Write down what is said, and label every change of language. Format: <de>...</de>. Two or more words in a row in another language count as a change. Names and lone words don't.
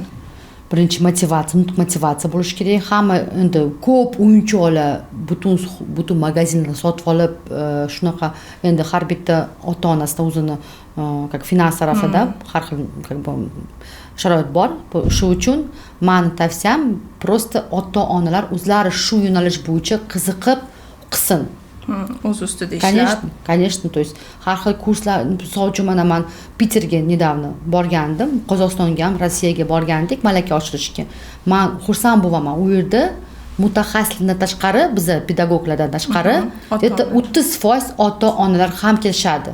<uz>Birinchi motivatsiya bo'lish kerak. Hamma endi ko'p o'yinchoqlar butun magazinlarni sotib olib, shunaqa endi har bitta ota-onasida o'zini как finans tarafida har xil sharoit bor. Shu uchun meni tavsiyam просто ota-onalar o'zlari shu yo'nalish bo'yicha qiziqib qilsin. O'z ustida ishlab.</uz> <ru>Конечно, то есть</ru> <uz>har xil kurslar, misol uchun mana men Piterga nedavno borgandim, Qozog'istonga ham, Rossiyaga borgandik malaka oshirishga. Men xursand bo'laman. U yerda mutaxassislardan tashqari, biz pedagoglardan tashqari, это 30% ota-onalar ham kelishadi.</uz>